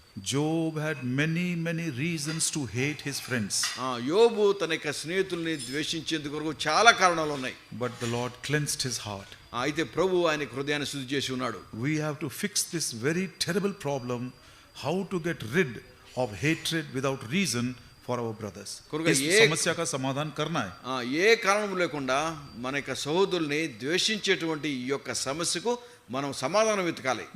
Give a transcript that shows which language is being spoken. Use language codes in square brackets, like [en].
[en] Job had many reasons to hate his friends. [te] యోబు తన యొక్క స్నేహితుల్ని ద్వేషించేందుకు చాలా కారణాలు ఉన్నాయి. [en] But the Lord cleansed his heart. [te] అయితే ప్రభు ఆయన హృదయాన్ని శుద్ధి చేసి ఉన్నాడు. [en] We have to fix this very terrible problem, how to get rid of hatred without reason for our brothers. [hi] इस समस्या का समाधान करना है. [te] ఏ కారణం లేకుండా మన యొక్క సహోదరుల్ని ద్వేషించేటువంటి ఈ యొక్క సమస్యకు మనం సమాధానం వెతకాలి.